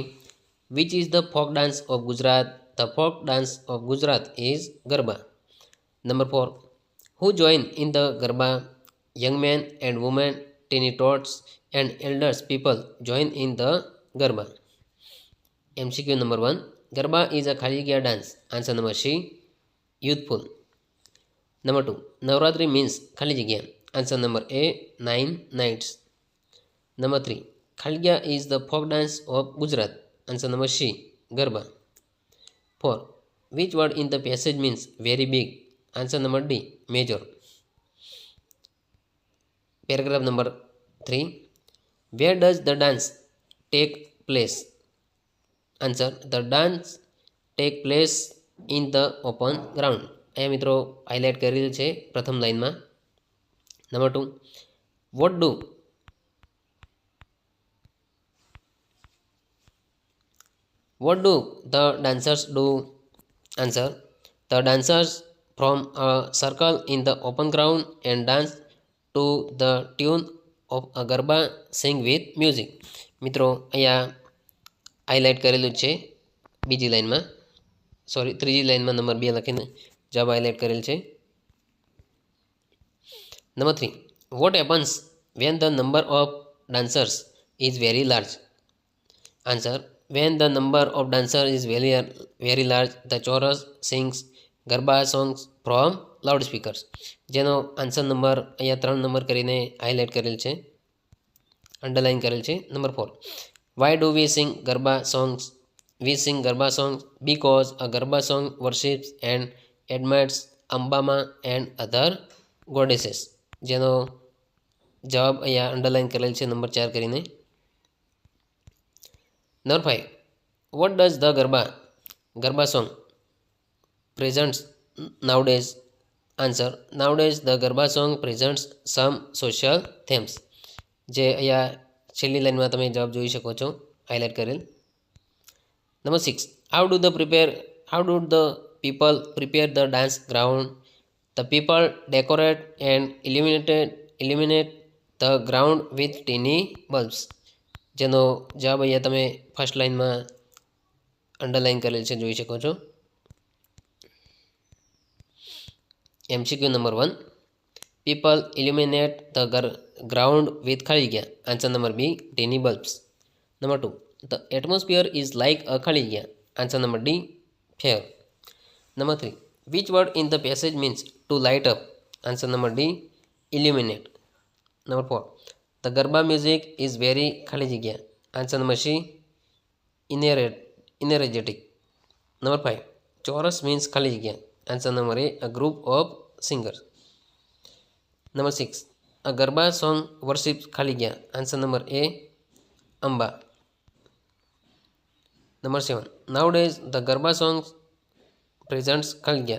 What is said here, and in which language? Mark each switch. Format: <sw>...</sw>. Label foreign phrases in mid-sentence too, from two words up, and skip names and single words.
<en>Which is the folk dance of Gujarat? The folk dance of Gujarat is Garba. Number 4. Who join in the Garba? Young men and women, teeny tots and elders people join in the Garba. MCQ number 1. Garba is a</en> <gu>ખાલી જગ્યા</gu> <en>dance. Answer number C, youthful. Number 2. Navratri means</en> <gu>ખાલી જગ્યા.</gu> <en>Answer number A, 9 nights. Number 3.</en> <gu>ખાલી જગ્યા</gu> <en>is the folk dance of Gujarat. Answer number C, Garba. 4. Which word in the passage means very big? Answer number D, major. Paragraph number 3. Where does the dance take place? Answer: the dance take place in the open ground.</en> <gu>અહીંયા મિત્રો હાઇલાઇટ કરેલ છે પ્રથમ લાઇનમાં.</gu> <en>નંબર 2. What do the dancers do? Answer: the dancers form a circle in the open ground and dance to the tune of a garba, sing with music.</en> <gu>મિત્રો અહીંયા હાઇલાઇટ કરેલું છે બીજી લાઇનમાં, ત્રીજી લાઇનમાં નંબર 2 લખીને જવાબ હાઇલાઇટ કરેલ છે.</gu> <en>નંબર 3. What happens when the number of dancers is very large? Answer: when the number of dancers is very large, the chorus sings Garba songs from loudspeakers.</en> <gu>જેનો</gu> <en>answer number</en> <gu>અહીંયા 3 નંબર કરીને હાઇલાઇટ કરેલ છે, અંડરલાઇન કરેલ છે.</gu> <en>નંબર 4. Why do we sing Garba songs? We sing Garba songs because a Garba song worships and admires Ambama and other goddesses.</en> <gu>જેનો જવાબ અહીંયા અંડરલાઇન કરેલ છે નંબર 4 કરીને.</gu> <en>Number 5. What does the Garba song presents nowadays? Answer: nowadays the Garba song presents some social themes.</en> <gu>જે અહીંયા છેલ્લી લાઇનમાં તમે જવાબ જોઈ શકો છો હાઇલાઇટ કરેલ.</gu> <en>Number 6. How do the people prepare the dance ground? The people decorate and illuminate the ground with tiny bulbs.</en> <gu>જેનો જવાબ અહીંયા તમે ફર્સ્ટ લાઇનમાં અંડરલાઇન કરેલ છે, જોઈ શકો છો.</gu> <en>MCQ number 1. People illuminate the ground with</en> <gu>ખાલી જગ્યા.</gu> <en>Answer number B, tiny bulbs. Number 2. The atmosphere is like a</en> <gu>ખાલી જગ્યા.</gu> <en>Answer number D, fair. Number 3. Which word in the passage means to light up? Answer number D, illuminate. Number 4. The Garba music is very</en> <gu>ખાલી જગ્યા.</gu> <en>Answer number C, energetic. Number 5. Chorus means</en> <gu>ખાલી જગ્યા.</gu> <en>Answer number A, a group of singer. Number 6. A Garba song worships</en> <gu>ખાલી જગ્યા.</gu> <en>Answer number A. Amba. Number 7. Nowadays, the Garba song presents</en> <gu>ખાલી જગ્યા.</gu>